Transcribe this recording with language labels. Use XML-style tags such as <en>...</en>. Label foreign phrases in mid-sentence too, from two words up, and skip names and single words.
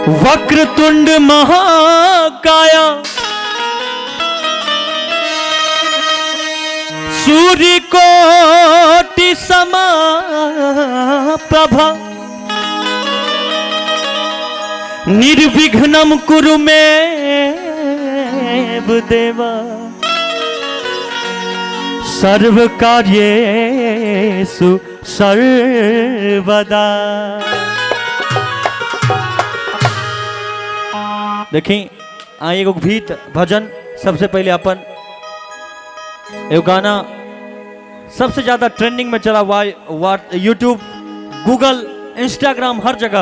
<sa>वक्रतुंड महाकाया सूर्य कोटि समप्रभा निर्विघ्नं कुरु मे देवा सर्वकार्येषु सर्वदा।</sa> <bho>देखी आए एगो गीत भजन सबसे पहले अपन एगो गाना सबसे ज्यादा ट्रेंडिंग में चला हुआ यूट्यूब, गूगल, इंस्टाग्राम, हर जगह।</bho>